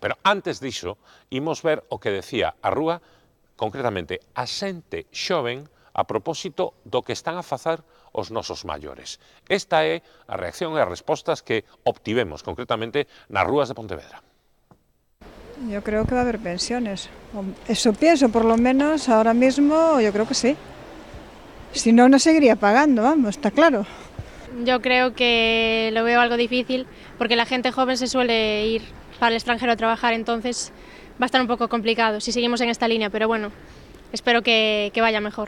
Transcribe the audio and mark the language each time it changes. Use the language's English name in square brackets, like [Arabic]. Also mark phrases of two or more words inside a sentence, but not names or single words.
[Galician] Pero antes diso, imos ver o que decía a Rúa, concretamente a xente xoven, a propósito do que están a facer os nosos maiores. Esta é a reacción e as respostas que obtivemos, concretamente, nas rúas de Pontevedra. [Spanish] Yo creo que va a haber pensiones. Eso pienso, por lo menos ahora mismo yo creo que sí. Si no, no seguiría pagando, vamos, está claro. Yo creo que lo veo algo difícil porque la gente joven se suele ir para el extranjero a trabajar, entonces va a estar un poco complicado si seguimos en esta línea, pero bueno, espero que vaya mejor.